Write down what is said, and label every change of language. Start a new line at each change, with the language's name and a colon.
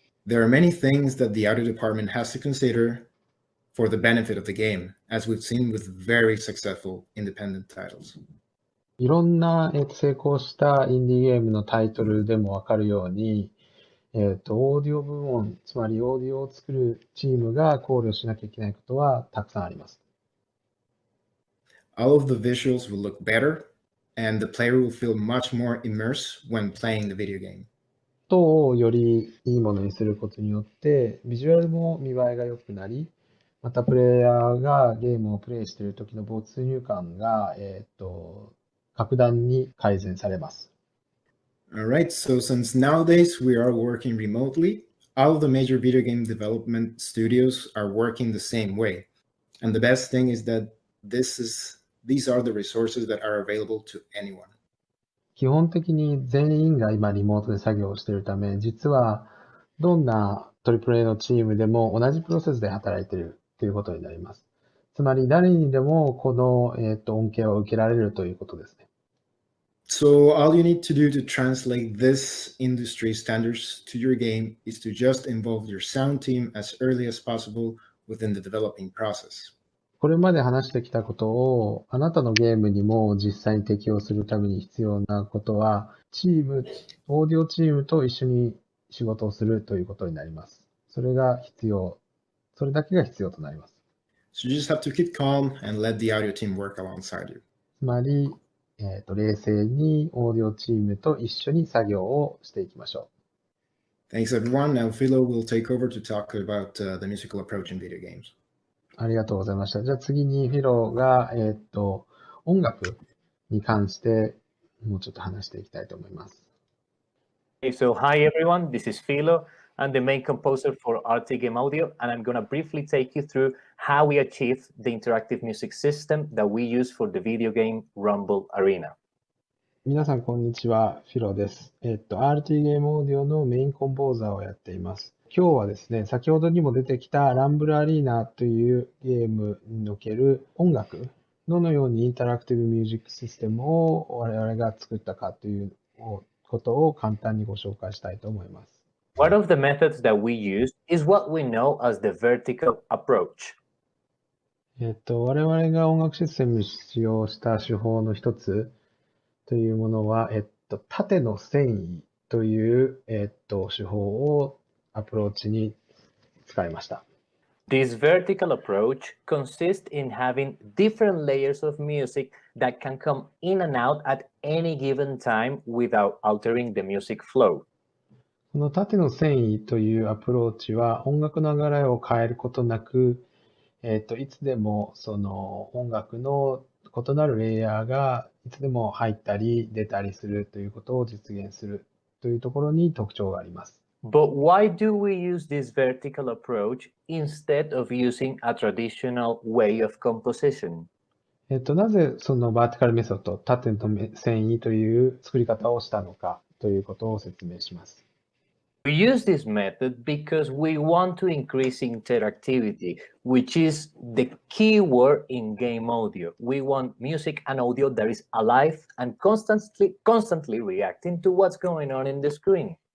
English: There are many things that the audio department has to consider for the benefit of the game, as we've seen with very successful independent titles.
Japanese: いろんな成功したインディーゲームのタイトルでもわかるように、オーディオ部門、つまりオーディオを作るチームが考慮しなきゃいけないことはたくさんあります。
English: All of the visuals will look better, and the player will feel much more immersed when playing the video game.
Japanese: 音をよりいいものにすることによって、ビジュアルも見栄えが良くなり、またプレイヤーがゲームをプレイしている時の没入感が、格段に改善されます。
English: All right, so since nowadays we are working remotely, all of the major video game development studios are working the same way. And the best thing is that these are the resources that are available to anyone.
Japanese: 基本的に全員が今リモートで作業をしているため、実はどんな AAA のチームでも同じプロセスで働いているということになります。つまり誰にでもこの、恩恵を受けられるということですね。
English: So all you need to do to translate this industry standards to your game is to just involve your sound team as early as possible within the developing process.
Japanese: これまで話してきたことをあなたのゲームにも実際に適用するために必要なことは、オーディオチームと一緒に仕事をするということになります。それだけが必要となります。
English: So you just have to keep calm and let the audio team work alongside you.
Japanese: つまり、冷静にオーディオチームと一緒に作業をしていきましょう。
English: Thanks everyone. Now Philo will take over to talk about the musical approach in video games.
Japanese: ありがとうございました。じゃあ次にフィロが、音楽に関してもうちょっと話していきたいと思います。
English: Okay, so hi everyone, this is Philo. I'm the main composer for RT Game Audio, and I'm going to briefly take you through how we achieved the interactive music system that we use for the video game Rumble Arena.
Japanese: 皆さんこんにちは、フィロです。RT ゲームオーディオのメインコンポーザーをやっています。今日はですね、先ほどにも出てきたランブルアリーナというゲームにおける音楽、どのようにインタラクティブミュージックシステムを我々が作ったかということを簡単にご紹介したいと思います。
English: One of the methods that we use is what we know as the vertical approach.
Japanese: 我々が音楽システムに使用した手法の一つというものは、縦の遷移という、手法をアプローチに使いました。
English: This vertical approach consists in having different layers of music that can come in and out at any given time without altering the music flow.
Japanese: この縦の遷移というアプローチは音楽の流れを変えることなく、いつでもその音楽の異なるレイヤーがいつでも入ったり出たりするということを実現するというところに特徴があります。
English: But why do we use this vertical approach instead of using a traditional way of composition?
Japanese: なぜそのバーティカルメソッド、縦の遷移という作り方をしたのかということを説明します。
English: We use this method because we want to increase interactivity, which is the key word in game audio. We want music and audio that is alive and constantly reacting to what's going on in the screen.